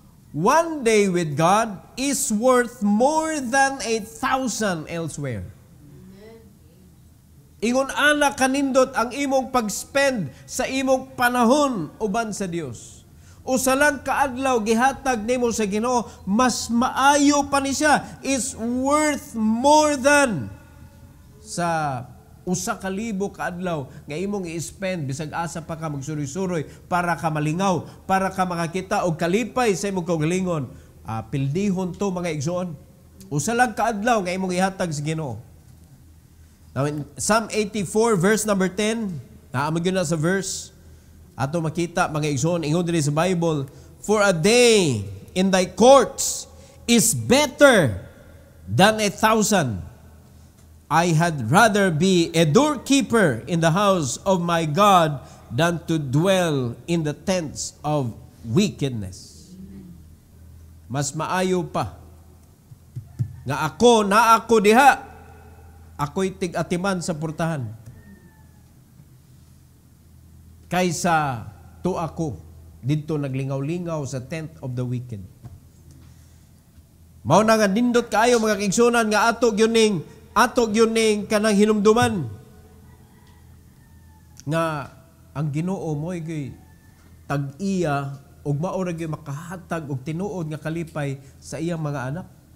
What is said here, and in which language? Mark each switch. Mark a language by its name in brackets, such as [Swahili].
[English] One day with God is worth more than 1,000 elsewhere. [Cebuano] Ingon ana kanindot ang imong pag-spend sa imong panahon uban sa Dios. Usa lang kaadlaw gihatag nimo sa Ginoo, mas maayo pa ni siya, [English] is worth more than [Cebuano] sa 1,000 kaadlaw nga imong i-spend bisag asa pa ka magsuroy-suroy para ka malingaw, para ka makakita og kalipay sa imong kaugalingon. Pildihon to mga igsoon. Usa lang kaadlaw nga imong ihatag sa Ginoo. [English] Now in Psalm 84 verse number 10, [Cebuano] naamag yun na sa verse ato makita mga igsoon, ingon diri sa [English] Bible, for a day in thy courts is better than 1,000. I had rather be a doorkeeper in the house of my God than to dwell in the tents of wickedness. [Cebuano] Mas maayo pa nga ako diha, ako'y tig-atiman sa purtahan kaysa to ako dito naglingaw-lingaw sa [English] tent of the wicked. [Cebuano] Mao na nga nindot kaayo mga kaigsunan nga atog yun ning kanang hinumduman nga ang Ginoo mo'y tag-iya ug mao ra gyud makahatag og tinuod nga kalipay sa iyang mga anak.